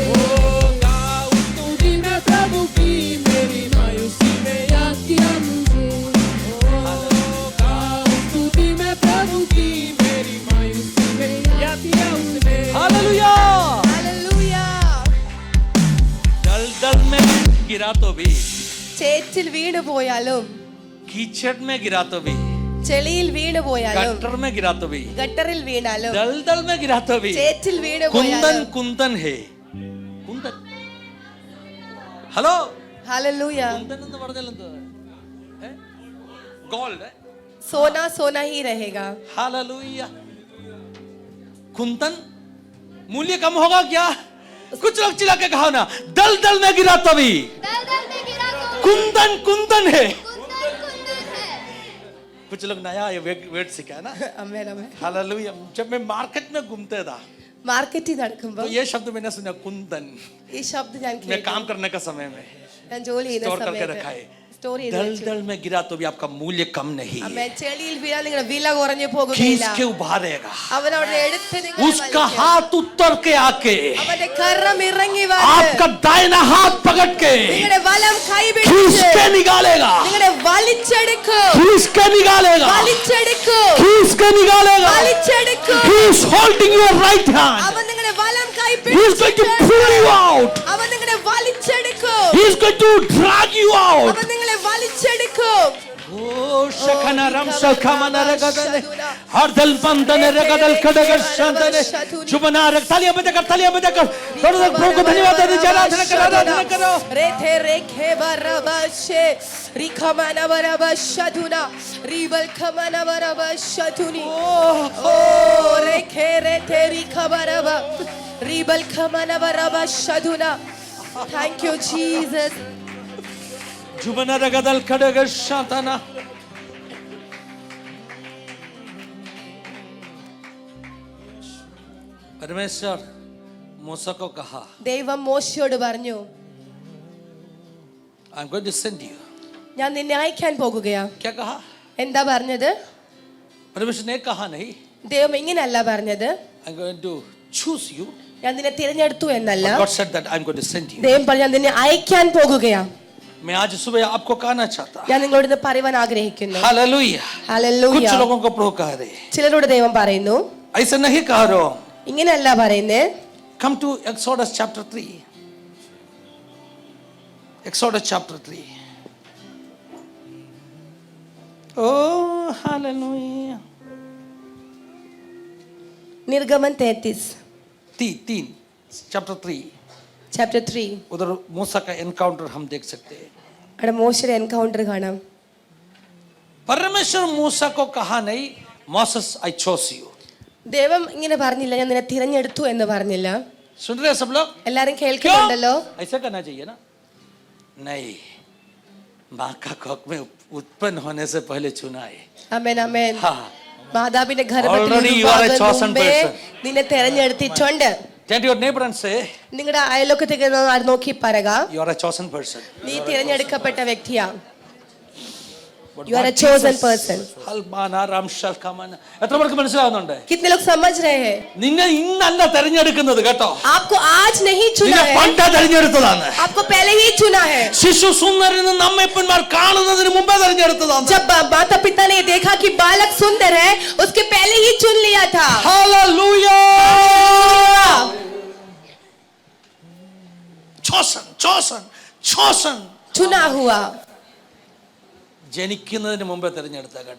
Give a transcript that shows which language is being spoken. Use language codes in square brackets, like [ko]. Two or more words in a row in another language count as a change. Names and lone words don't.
[hi] ओ गाओ स्तुति में प्रभु की, मेरी मायूसी में याद किया मुझे ओ गाओ स्तुति में प्रभु की, मेरी मायूसी में याद किया उसने. हालेलुया. हालेलुया. दलदल में गिरा तो भी, [ml] ചേറ്റിൽ വീണു പോയാലും, [hi] कीचड़ में गिरा तो भी, [ml] ചെളിയിൽ വീണു പോയാലും, [hi] गटर में गिरा तो भी, [ml] ഗട്ടറിൽ വീണാലും, [hi] दलदल में गिरा तो भी, [ml] ചേറ്റിൽ വീണു [hi] कुंदन [ml] പോയാലും. [hi] कुंदन है. कुंदन. [ml] ഹലോ, [hi] हालेलुया. [ml] കുന്തൻ എന്ന് പറഞ്ഞാൽ എന്തുവാ? ഗോൾഡ്. [hi] सोना सोना ही रहेगा. हालेलुया. कुंदन मूल्य कम होगा क्या? कुछ लोग चिल्ला के कहा ना, दलदल में गिरा तभी दलदल में गिरा तो कुंदन कुंदन है. कुंदन कुंदन है. कुछ लोग नया ये वर्ड सीखा है ना. [ml] അമേൻ അമേൻ. [hi] हालेलुया. जब मैं मार्केट में घूमते था [ml] മാർക്കറ്റിൽ [hi] तो [ml] നടക്കുമ്പോൾ [hi] ये शब्द मैंने सुना, कुंदन. [ml] ഈ ശബ്ദം ഞാൻ [hi] मैं [ml] കേട്ടു. [hi] काम करने का समय में [ml] ഞാൻ ജോലി ചെയ്യുന്ന [hi] स्टोर करके रखा [ml] സമയത്ത് [hi] है. [ml] സ്റ്റോർ ചെയ്ത് വെച്ചു. [hi] दलदल में गिरा तो भी आपका मूल्य कम नहीं. [ml] അമേൻ. ചെളിയിൽ വീണാൽ നിങ്ങളുടെ വില കുറഞ്ഞു [hi] खींच [ml] പോകുകയില്ല. [hi] के उभारेगा. [ml] അവൻ അവിടെ എടുത്ത് നിങ്ങളെ [hi] उसका [ml] വലിക്കും. [hi] हाथ उतर के आके [ml] അവന്റെ കരം ഇറങ്ങി [hi] आपका [ml] വന്ന് [hi] दाहिना हाथ पकड़ के [ml] നിങ്ങളുടെ വലം കൈ [hi] खींच [ml] പിടിച്ച് [hi] के निकालेगा. [ml] നിങ്ങളെ വലിച്ചെടുക്കും. [hi] खींच के निकालेगा. [ml] വലിച്ചെടുക്കും. [hi] खींच के निकालेगा. [ml] വലിച്ചെടുക്കും. [en] He is holding your right hand. [ml] അവൻ നിങ്ങളുടെ വലം കൈ [en] He is going to [ml] പിടിച്ച് [en] pull you out. [ml] അവൻ നിങ്ങളെ വലിച്ചെടുക്കും. [en] He is going to drag you out. [ml] അവൻ നിങ്ങളെ വലിച്ചെടുക്കും. Oh शखना रम शखमना रगदले हर दल बंदने रगदल खडगर शांतने जुबना रग [hi] तालियां बजाकर थोड़ा सा प्रभु को धन्यवाद दे आराधना करो रे थे रेखे बरबशे रिखमना बरबशधुना रिबल खमना बरबशधुनी ओ रेखे रे थे रिखबरब रिबल खमना बरबशधुना [en] thank you Jesus जुबना रगदल खडगर शांतना [hi] परमेश्वर मूसा को कहा [ml] ദൈവം മോശയോട് പറഞ്ഞു [en] I'm going to send you. [ml] ഞാൻ നിന്നെ അയക്കാൻ പോകുകയാ [hi] क्या कहा? [ml] എന്താ പറഞ്ഞത് [hi] परमेश्वर ने कहा नहीं [ml] ദൈവം ഇങ്ങനെയല്ല പറഞ്ഞത് [en] I'm going to choose you. [ml] ഞാൻ നിന്നെ തിരഞ്ഞെടുത്തു എന്നല്ല [en] God said that I'm going to send you. [ml] ദൈവം പറഞ്ഞു ഞാൻ നിന്നെ അയക്കാൻ പോകുകയാ [hi] मैं आज सुबह आपको कहना चाहता [ml] ഞാൻ നിങ്ങളോട് ഇന്ന് പറയുവാൻ ആഗ്രഹിക്കുന്നു [hi] हालेलुया [ml] ഹല്ലേലൂയ [hi] कुछ लोगों को प्रभु कह रहे [ml] ചിലരോട് ദൈവം പറയുന്നു [hi] ऐसा नहीं कह रहा हूं [ml] ഇങ്ങനെയല്ല പറയുന്നേ [en] come to Exodus chapter 3 Exodus chapter 3 oh hallelujah [hi] निर्गमन 33 [en] 3 chapter 3 [ml] ചാപ്റ്റർ 3 [hi] उधर मूसा का एनकाउंटर हम देख सकते हैं [ml] അവിടെ മോശയുടെ എൻകൗണ്ടർ കാണാം [hi] परमेश्वर मूसा को कहा नहीं [en] Moses I chose you [ml] ദൈവം ഇങ്ങനെ പറഞ്ഞില്ല ഞാൻ നിന്നെ തിരഞ്ഞെടുത്തു എന്ന് പറഞ്ഞില്ല [hi] सुन रहे हैं सब लोग [ml] എല്ലാരും കേൾക്കുന്നുണ്ടല്ലോ [hi] ऐसा करना चाहिए ना नहीं माँ का कोख में उत्पन्न होने से पहले चुना है [ml] ആമേൻ ആമേൻ [hi] हाँ [ml] മാതാവിന്റെ ഗർഭത്തിൽ [en] Already you are a chosen [ml] മുമ്പേ [en] person. [ml] നിന്നെ തിരഞ്ഞെടുത്തിട്ടുണ്ട് [en] turn to your neighbor and say [ml] നിങ്ങളുടെ അയൽവക്കത്തേക്ക് നോക്കി പറയുക [en] you are a chosen person [ml] നീ തിരഞ്ഞെടുക്കപ്പെട്ട വ്യക്തിയാ [en] You are a chosen person. ഹൽമാന റംഷൽ കമന [ml] എത്ര പേർക്ക് മനസ്സിലാവുന്നുണ്ട് [hi] कितने लोग समझ रहे हैं [ml] നിങ്ങൾ ഇന്നല്ല തിരഞ്ഞെടുക്കുന്നത് കേട്ടോ [hi] आपको आज नहीं चुना [ml] നിങ്ങൾ [hi] है [ml] പണ്ട് തിരഞ്ഞെടുത്തതാണ് [hi] आपको पहले ही चुना है [ml] ശിശു സുന്ദരനെന്ന് നമ്മെപ്പന്മാർ കാണുന്നതിന് മുമ്പേ തിരഞ്ഞെടുത്തതാണ് [hi] जब माता पिता ने देखा कि बालक सुंदर है उसके पहले ही चुन लिया था हालेलुया chosen चुना हुआ [ml] ജനിക്കുന്നതിന് മുമ്പേ തിരഞ്ഞെടുത്ത കേട്ടോ